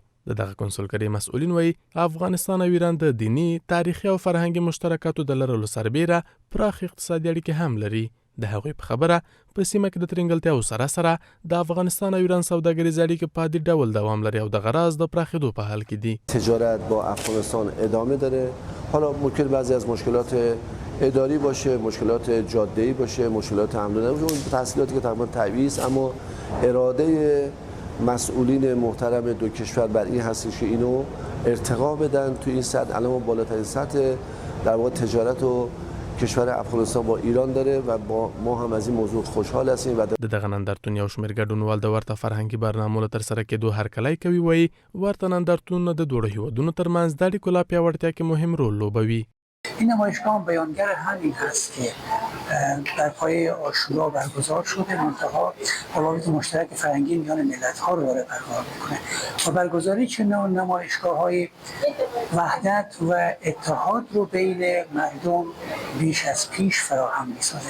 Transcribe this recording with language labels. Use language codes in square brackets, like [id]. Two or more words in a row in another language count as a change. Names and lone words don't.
[ps] د دغه کنسولګرۍ مسؤلین وایي افغانستان او ایران د دینی، تاریخي او فرهنګي مشترکاتو د لرلو سربیره پراخ اقتصادي اړیکې هم لري. د هغوی په خبره په سیمه کې د ترنګلتیاو سره د افغانستان او ایران سوداګریز اړیکې په عادي ډول دوام لري او د غراض د پراخېدو په حال کې دي. [fa] تجارت با افغانستان ادامه داره. حالا ممکن بعضی از مشکلات اداری باشه، مشکلات جاده‌ای باشه، مشکلات حمل و نقل، تحصیلاتی که تقریبا طبیعی است، اما اراده مسئولین محترم دو کشور بر این هستش که اینو ارتقا بدن تو این سطح. الان ما بالاترین سطح در واقع تجارت و کشور افغانستان با ایران داره و ما هم از این موضوع خوشحال هستیم. و [ps] د دغه نندارتون یو شمېر ګډونوال د ورته فرهنګي برنامو له ترسره کېدو هرکلی کوي. وایي ورته نندارتونونه د دواړو هیوادونو ترمنځ د اړیکو لا پیاوړتیا کې مهم رول لوبوي. [fa] این نمایشگاه بیانگر همین هست که در پایه آشورا برگزار شده، منتها روابط مشترک فرهنگی میان ملت‌ها رو داره برقرار میکنه و برگزاری چنین نمایشگاه‌های وحدت و اتحاد رو بین مردم بیش از پیش فراهم میسازه.